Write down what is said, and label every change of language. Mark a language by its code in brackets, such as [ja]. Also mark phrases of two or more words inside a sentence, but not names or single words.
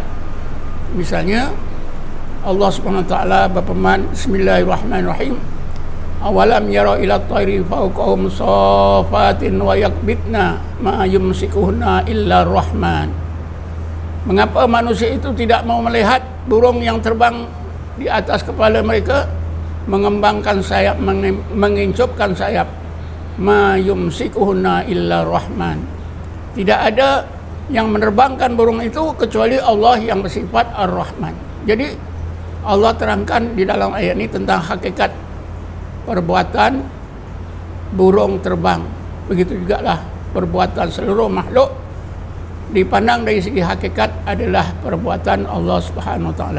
[id] Misalnya Allah [ar] سبحانه وتعالى [id] berfirman, bismillahirrahmanirrahim, [ar] أولم يروا إلى الطير فوقهم صافات ويقبضن ما يمسكهن إلا الرحمن. [id] Mengapa manusia itu tidak mau melihat burung yang terbang di atas kepala mereka, mengembangkan sayap, mengincupkan sayap, [ar] ما يمسكهن إلا الرحمن. [id] Tidak ada yang menerbangkan burung itu kecuali Allah yang bersifat Ar-Rahman. Jadi Allah terangkan di dalam ayat ini tentang hakikat perbuatan burung terbang. Begitu juga lah perbuatan seluruh makhluk dipandang dari segi hakikat adalah perbuatan Allah [ar] سبحانه وتعالى.